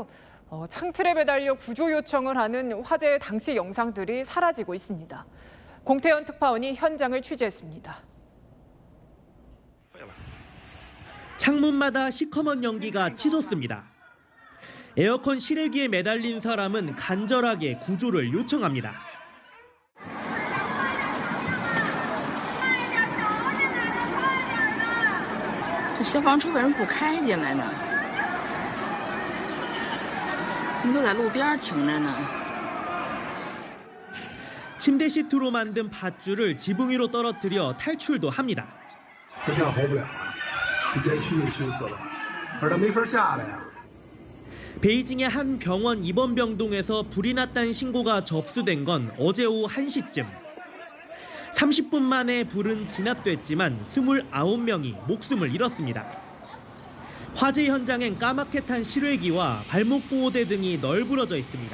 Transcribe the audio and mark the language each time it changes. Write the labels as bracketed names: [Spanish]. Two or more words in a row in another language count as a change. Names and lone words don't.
[Korean] 창틀에 매달려 구조 요청을 하는 화재 당시 영상들이 사라지고 있습니다. 공태현 특파원이 현장을 취재했습니다. 창문마다 시커먼 연기가 치솟습니다. 에어컨 실외기에 매달린 사람은 간절하게 구조를 요청합니다. [Chinese] 这消防车为什么不开进来呢？你都在路边停着呢。 [Korean] 침대 시트로 만든 밧줄을 지붕 위로 떨어뜨려 탈출도 합니다. [Chinese] 这下活不了了，直接熏死了，可是他没法下来呀。 [Korean] 베이징의 한 병원 입원병동에서 불이 났다는 신고가 접수된 건 어제 오후 1시쯤. 30분 만에 불은 진압됐지만 29명이 목숨을 잃었습니다. 화재 현장엔 까맣게 탄 실외기와 발목보호대 등이 널브러져 있습니다.